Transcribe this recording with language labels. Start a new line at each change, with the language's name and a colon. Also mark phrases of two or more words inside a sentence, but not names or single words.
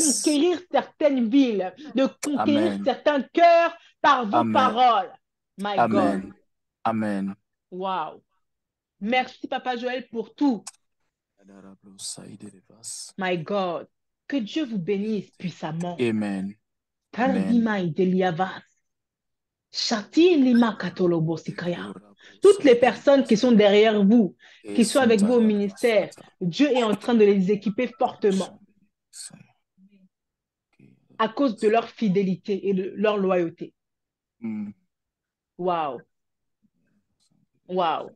French: conquérir certaines villes, de conquérir Amen. certains cœurs par vos Amen. paroles.
English: My God.
French: Amen. Amen. Wow. Merci, Papa Joël, pour tout.
English: My God.
French: Que Dieu vous bénisse puissamment. Amen. Tardima ideliavas. Shati lima katolobosikaya. Toutes les personnes qui sont derrière vous, qui sont avec vous au ministère, Dieu est en train de les équiper fortement à cause de leur fidélité et de leur loyauté. Wow. Wow.